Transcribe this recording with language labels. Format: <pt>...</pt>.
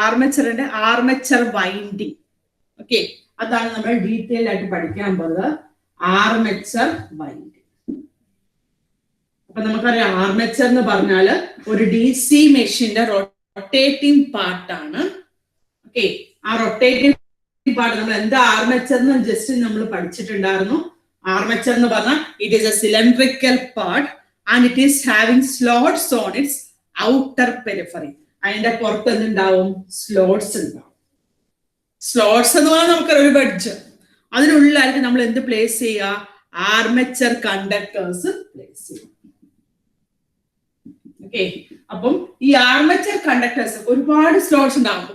<ml>Armature winding. Okay, അതാണ് നമ്മൾ detailed ആയിട്ട് പഠിക്കാൻ പോകുന്നത്, ആർമച്ചർ വൈൻഡിങ്. അപ്പൊ നമുക്കറിയാം, ആർമച്ചർ എന്ന് പറഞ്ഞാല് ഒരു DC മെഷീന്റെ റൊട്ടേറ്റിംഗ് പാർട്ടാണ്. ഓക്കെ, ആ റൊട്ടേറ്റിംഗ് പാർട്ട് നമ്മൾ എന്താ ആർമച്ചർ എന്ന് ജസ്റ്റ് നമ്മൾ പഠിച്ചിട്ടുണ്ടായിരുന്നു. ആർമച്ചർ എന്ന് പറഞ്ഞാൽ</ml> <en>It is a cylindrical part and it is having slots on its outer periphery.</en> <ml>അതിന്റെ പുറത്ത് എന്തുണ്ടാവും? സ്ലോട്ട്സ് ഉണ്ടാവും. സ്ലോട്ട്സ് എന്ന് പറഞ്ഞാൽ നമുക്കൊരു ബെഡ്ജ്. അതിനുള്ളിലായിരിക്കും നമ്മൾ എന്ത് പ്ലേസ് ചെയ്യുക? ആർമച്ചർ കണ്ടക്ടേഴ്സ് പ്ലേസ് ചെയ്യും. ഓക്കെ, അപ്പം ഈ ആർമച്ചർ കണ്ടക്ടേഴ്സ് ഒരുപാട് സ്ലോട്ട്സ് ഉണ്ടാവും.</ml>